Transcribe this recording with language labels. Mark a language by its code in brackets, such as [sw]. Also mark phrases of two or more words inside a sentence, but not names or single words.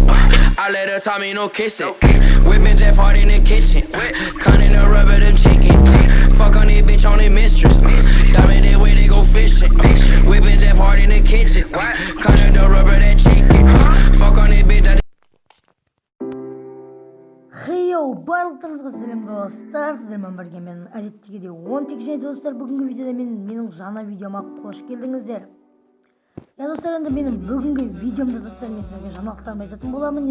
[en] I let her tell me no kissing. Whipping Jeff hard in the kitchen. Cutting the rubber, them chicken. Fuck on this bitch on the mistress. Diamond that way they go fishing. Whipping Jeff hard in the kitchen. Cutting the rubber, that chicken. Fuck on this bitch. [kk] Хейоу, барлықтарыңызға сәлем достар, сіздермен бірге мен әдеттегідей 10 және достар, бүгінгі видеода менің жаңа видеома қош келдіңіздер. Достар, енді менің бүгінгі видеомда достар, мен сіздерге жаңалықтарымды айтатын боламын.